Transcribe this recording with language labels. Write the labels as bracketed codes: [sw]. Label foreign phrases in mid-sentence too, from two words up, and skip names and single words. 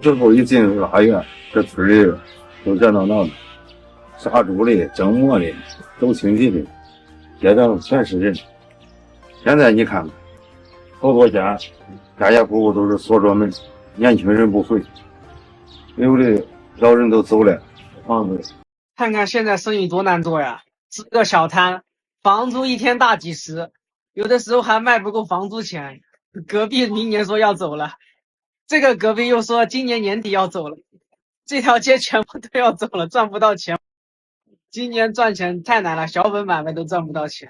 [zh] 之後一進入腊月，這村裡都熱鬧鬧的，殺豬的、蒸馍的、走親戚的，街上全是人。現在你看看，好多家戶戶都是鎖着門，年輕人不回，有的老人都走了，房子。看看現在生意多難做呀！支個小攤，房租1天大幾十，有的時候還賣不夠房租錢。隔壁明年說要走了，這個隔壁又說今年年底要走了，這條街全部都要走了，賺不到錢。今年賺錢太難了，小本買賣都賺不到錢。